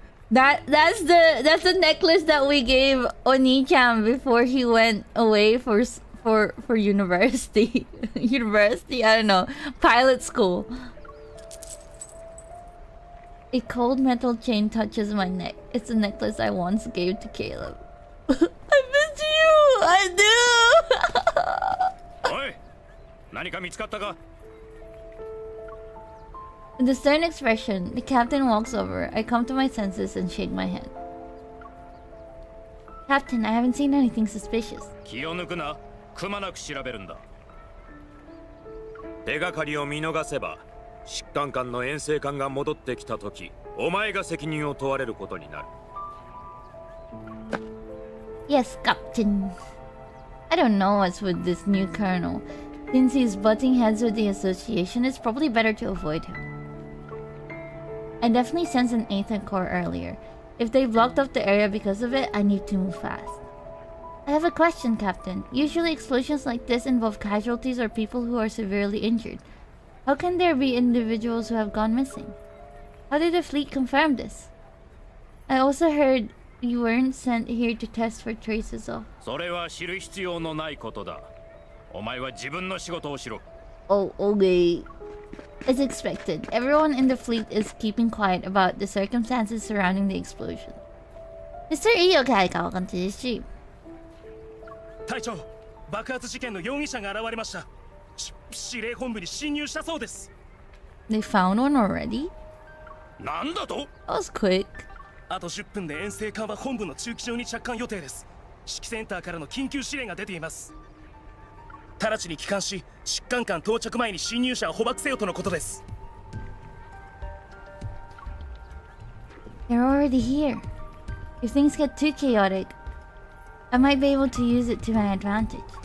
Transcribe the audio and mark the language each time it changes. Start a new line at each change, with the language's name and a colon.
English: That's the necklace that we gave ONII-CHAN before he went away for university. University, I don't know, pilot school. A cold metal chain touches my neck. It's a necklace I once gave to Caleb. I miss you! I do!
Japanese: おい、何か見つかったか?
English: With a stern expression, the captain walks over. I come to my senses and shake my head. Captain, I haven't seen anything suspicious.
Japanese: 気を抜くな。くまなく調べるんだ。手がかりを見逃せば、疾患官の遠征官が戻ってきたとき、お前が責任を問われることになる。
English: Yes, Captain. I don't know what's with this new colonel. Since he's butting heads with the association, it's probably better to avoid him. I definitely sensed an 8th core earlier. If they blocked off the area because of it, I need to move fast. I have a question, Captain. Usually explosions like this involve casualties or people who are severely injured. How can there be individuals who have gone missing? How did the fleet confirm this? I also heard you weren't sent here to test for traces of...
Japanese: それは知る必要のないことだ。お前は自分の仕事をしろ。
English: Oh, okay. As expected, everyone in the fleet is keeping quiet about the circumstances surrounding the explosion. Mr. Eureka will continue to stream.
Japanese: 隊長、爆発事件の容疑者が現れました。司令本部に侵入したそうです。
English: They found one already?
Japanese: なんだと？
English: That was quick.
Japanese: あと10分で遠征艦は本部の駐機場に着艦予定です。指揮センターからの緊急指令が出ています。直ちに帰還し、疾患艦到着前に侵入者を捕獲せよとのことです。
English: They're already here. If things get too chaotic, I might be able to use it to my advantage.